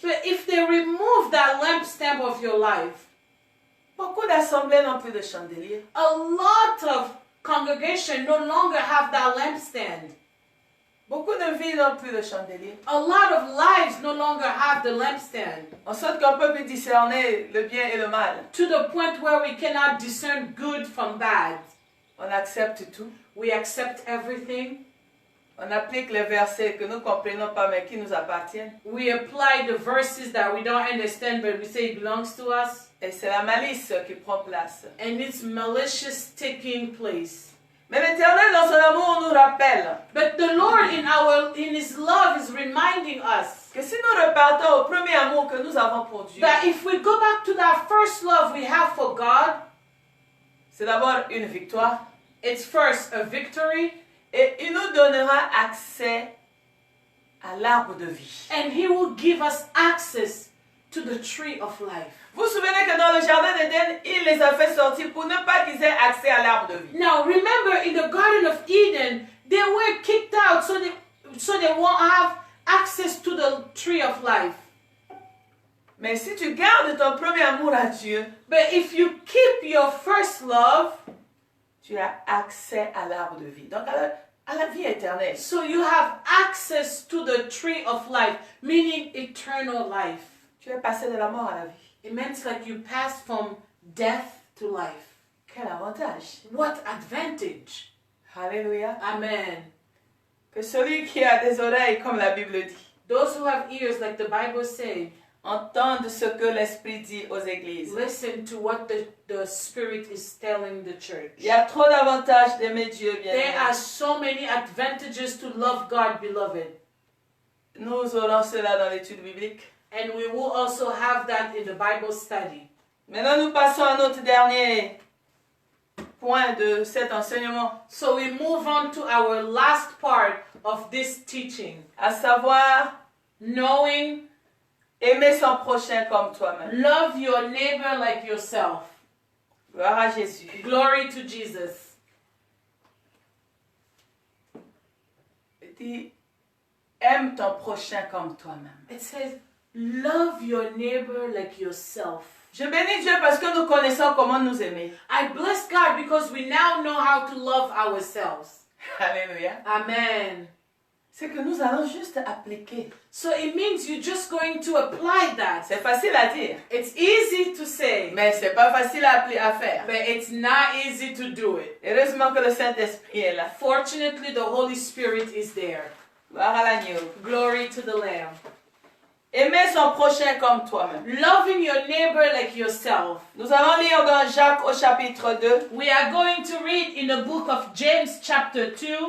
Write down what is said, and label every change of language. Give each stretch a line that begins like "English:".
English: But if they remove that lampstand of your life,
French: beaucoup d'assemblées n'ont plus de chandelier.
English: a lot of congregation no longer have that lampstand.
French: Beaucoup de vies n'ont plus de chandelier.
English: A lot of lives no longer have the lampstand.
French: En sorte qu'on peut plus discerner le bien et le mal.
English: To the point where we cannot discern good from bad.
French: On accepte tout.
English: We accept everything.
French: On applique les versets que nous ne comprenons pas mais qui nous appartiennent.
English: We apply the verses that we don't understand but we say it belongs to us.
French: Et c'est la malice qui prend place.
English: And it's malicious taking place.
French: Mais l'Éternel, dans son amour, nous rappelle
English: But the Lord in His love is reminding us
French: que si nous repartons au premier amour que nous avons pour Dieu,
English: that if we go back to that first love we have for God,
French: c'est d'abord une victoire.
English: it's first a victory.
French: Et il nous donnera accès à l'arbre de vie.
English: And He will give us access to the tree of life.
French: Vous vous souvenez que dans le jardin d'Éden, il les a fait sortir pour ne pas qu'ils aient accès à l'arbre de vie.
English: Now remember, in the Garden of Eden, they were kicked out so they won't have access to the tree of life.
French: Mais si tu gardes ton premier amour à Dieu,
English: But if you keep your first love,
French: tu as accès à l'arbre de vie. Donc à la vie éternelle.
English: so you have access to the tree of life, meaning eternal life.
French: Tu es passé de la mort à la vie.
English: It means like you pass from death to life.
French: Quel avantage.
English: What advantage?
French: Alléluia.
English: Amen.
French: Que celui qui a des oreilles, comme la Bible dit,
English: Those who have ears, like the Bible says,
French: entendent ce que l'Esprit dit aux églises.
English: listen to what the Spirit is telling the church.
French: Il y a trop d'avantages d'aimer Dieu, bien
English: There are
French: aimé.
English: so many advantages to love God, beloved.
French: Nous aurons cela dans l'étude biblique.
English: And we will also have that in the Bible study.
French: Maintenant, nous passons à notre dernier point de cet enseignement,
English: So we move on to our last part of this teaching.
French: à savoir
English: Knowing,
French: aimer son prochain comme toi-même.
English: love your neighbor like yourself.
French: Gloire à Jésus.
English: Glory to Jesus.
French: Il dit, aime ton prochain comme toi-même.
English: It says, love your neighbor like yourself.
French: Je bénis Dieu parce que nous connaissons comment nous aimer.
English: I bless God because we now know how to love ourselves.
French: Alléluia.
English: Amen.
French: C'est que nous allons juste appliquer.
English: So it means you're just going to apply that.
French: C'est facile à dire,
English: It's easy to say,
French: mais c'est pas facile à faire.
English: but it's not easy to do it.
French: Heureusement que le Saint-Esprit est là.
English: Fortunately, the Holy Spirit is there.
French: Gloire à l'agneau.
English: Glory to the Lamb.
French: Aimer son prochain comme toi-même.
English: Loving your neighbor like yourself.
French: Nous allons lire dans Jacques au chapitre 2,
English: We are going to read in the book of James chapter 2,